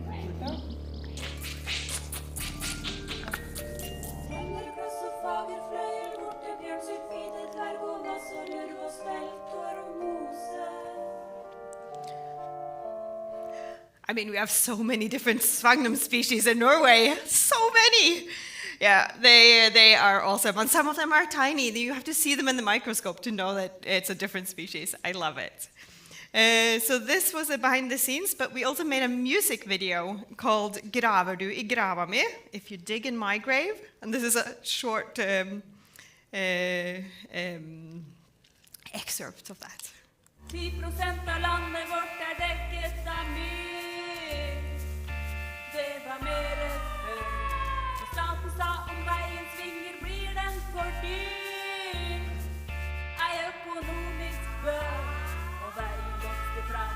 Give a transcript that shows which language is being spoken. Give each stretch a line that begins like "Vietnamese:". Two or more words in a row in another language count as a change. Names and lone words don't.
English: I mean, we have so many different sphagnum species in Norway. So many! Yeah, they are awesome. And some of them are tiny. You have to see them in the microscope to know that it's a different species. I love it. So this was a behind the scenes, but we also made a music video called Graver du I grava mi? If you dig in my grave. And this is a short excerpt of that.
Norwegian: 10% av landet vårt er dekket av myr. Det var mer før. Så staten sa om veien svinger blir den for dyr. Ei økonomisk bør, og veien vokste fram.